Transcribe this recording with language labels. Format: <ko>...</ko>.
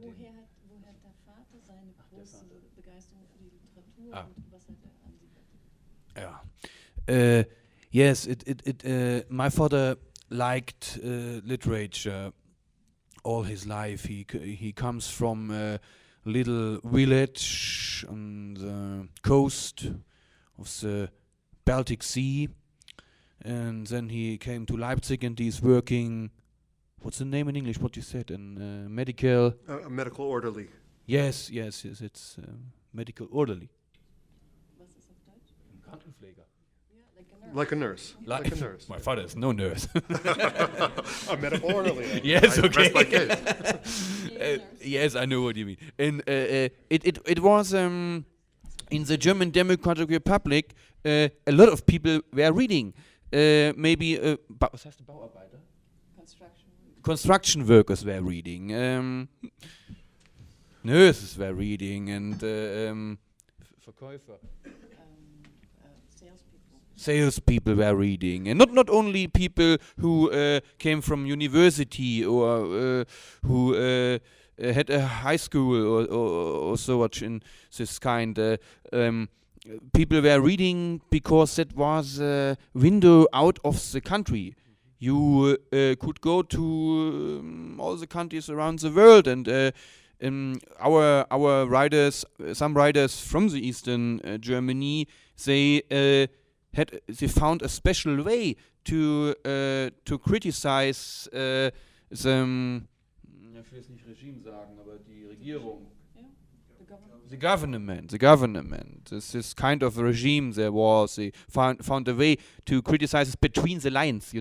<de>Woher hat der Vater seine große Begeisterung für die Literatur und was hat an sie?</de> <en>Yeah. Yes, my father liked literature all his life. He comes from a little village on the coast of the Baltic Sea, and then he came to Leipzig, and he's working. What's the name in English? What you said? In medical. A medical orderly. Yes. It's medical orderly.</en> <de>Was ist auf Deutsch? Krankenpfleger.</de> <en>Yeah, like a nurse. Like a nurse. My father is no nurse. A medical orderly. Yes, I okay. rest my case. Yes, I know what you mean. And it was in the German Democratic Republic. A lot of people were reading.</en> <de>Maybe was heißt Bauarbeiter?</de> <en>Construction workers were reading. Nurses were reading, and Verkäufer. Salespeople were reading, and not only people who came from university or who had a high school or so much in this kind. People were reading because that was a window out of the country. You could go to all the countries around the world, and our writers, some writers from the Eastern Germany, they found a special way to criticize the.</en> <de>Ich will es nicht Regime sagen, aber die Regierung.</de> <en>The government. This kind of regime there was. They found a way to criticize between the lines.</en>